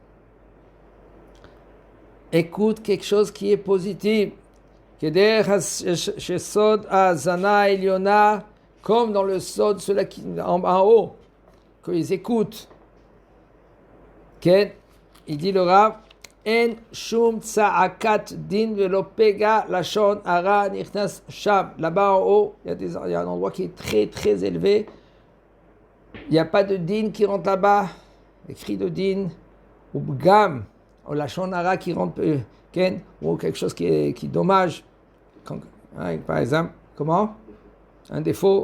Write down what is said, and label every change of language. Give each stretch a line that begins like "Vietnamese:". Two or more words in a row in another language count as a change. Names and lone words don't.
French: Écoute quelque chose qui est positif. Chez
Hebrew: סוד אוזנה עליונה,
French: comme dans le Sod, ceux-là qui en haut, qu'ils écoutent. Il dit le Rav,
Hebrew: אין שום צעקת דין ולא פגע לשון הרע נכנס שם.
French: Là-bas en haut, il y a un endroit qui est très très élevé. Il n'y a pas de din qui rentre là-bas, les cris de din, ou bgam, ou
Hebrew: לשון הרע
French: qui rentre, ou quelque chose qui est dommage. Par exemple, comment? Un défaut.